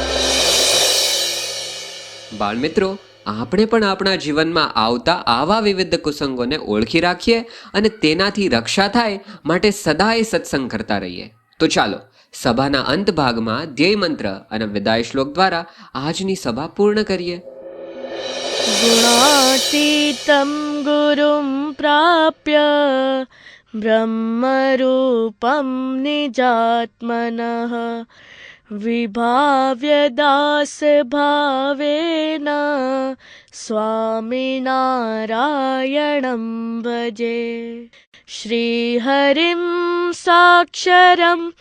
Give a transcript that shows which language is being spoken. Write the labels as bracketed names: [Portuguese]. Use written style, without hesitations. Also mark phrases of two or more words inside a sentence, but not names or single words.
[Gujarati] બાળમિત્રો, આપણે પણ આપણા જીવનમાં આવતા આવા વિવિધ કુસંગોને ઓળખી રાખીએ અને તેનાથી રક્ષા થાય માટે સદાય સત્સંગ કરતા રહીએ. તો ચાલો સભાના અંત ભાગમાં ધ્યેય મંત્ર અને વિદાય શ્લોક દ્વારા આજની સભા પૂર્ણ કરીએ. [Sanskrit] गुणातीतं गुरुं प्राप्य ब्रह्मरूपं निजात्मनः विभाव्य दासभावेन स्वामिनारायणं भजे श्रीहरिं साक्षरं